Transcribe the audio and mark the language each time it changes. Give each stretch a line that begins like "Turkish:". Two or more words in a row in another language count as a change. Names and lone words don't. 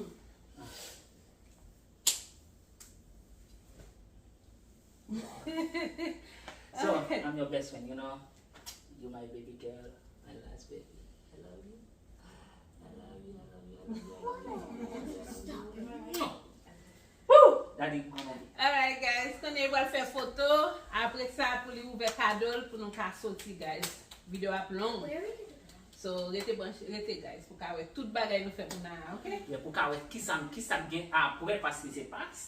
English: So, Okay. I'm your best friend, you know. You my baby girl, my last baby. I love you. I love you, I love you, I love you, I love you. Woo! Daddy, mama. Alright guys,
Haitian Creole: konye wal fè photo. Apre sa pou li ouve kadol pou nou ka soti guys. Video ap long. So rete guys pou ka wè tout bagay nou fè pou nan, ok? Yeah, pou ka wè ki sa gen apre pasi se pas.